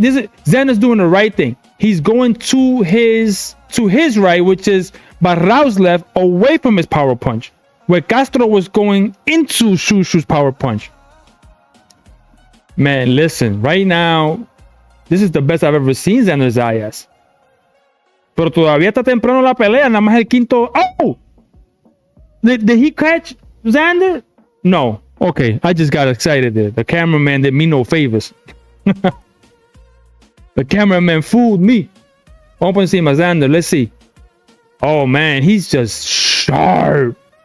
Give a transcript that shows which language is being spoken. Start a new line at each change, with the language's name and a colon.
English: Xander's doing the right thing. He's going to his right, which is Baraou's left, away from his power punch, where Castro was going into Shushu's power punch. Man, listen, right now, this is the best I've ever seen Xander Zayas.
Spanish: Pero todavía está temprano la pelea, nada más el quinto.
English: Oh! Did he catch Xander? No. Okay, I just got excited there. The cameraman did me no favors. The cameraman fooled me.
Spanish: Vamos por encima, Xander.
English: Let's see. Oh, man, he's just sharp.